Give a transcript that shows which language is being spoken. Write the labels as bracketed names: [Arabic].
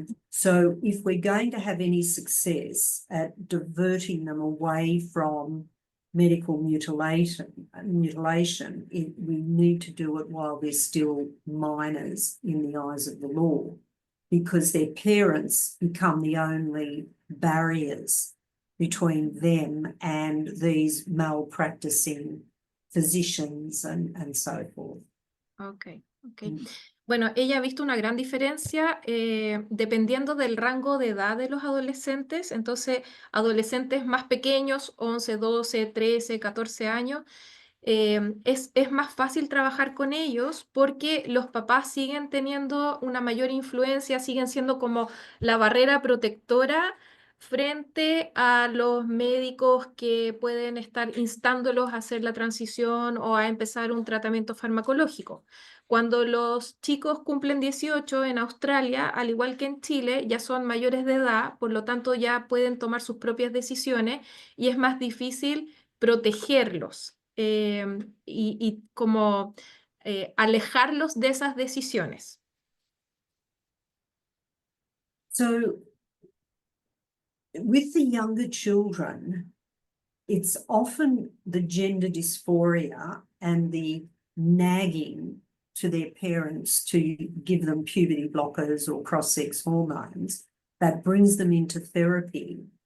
[English] So if we're going to have any success at diverting them away from medical mutilation, we need to do it while they're still minors in the eyes of the law, because their parents become the only barriers between them and these malpracticing physicians and so forth. Ok. [Spanish] Bueno, ella ha visto una gran diferencia dependiendo del rango de edad de los adolescentes. Entonces, adolescentes más pequeños, 11, 12, 13, 14 años, es más fácil trabajar con ellos porque los papás siguen teniendo una mayor influencia, siguen siendo como la barrera protectora frente a los médicos que pueden estar instándolos a hacer la transición o a empezar un tratamiento farmacológico. Cuando los chicos cumplen 18 en Australia, al igual que en Chile, ya son mayores de edad, por lo tanto ya pueden tomar sus propias decisiones y es más difícil protegerlos y como alejarlos de esas decisiones. [English] So with the younger children, it's often the gender dysphoria and the nagging to their parents to give them puberty blockers or cross-sex hormones that brings them into therapy.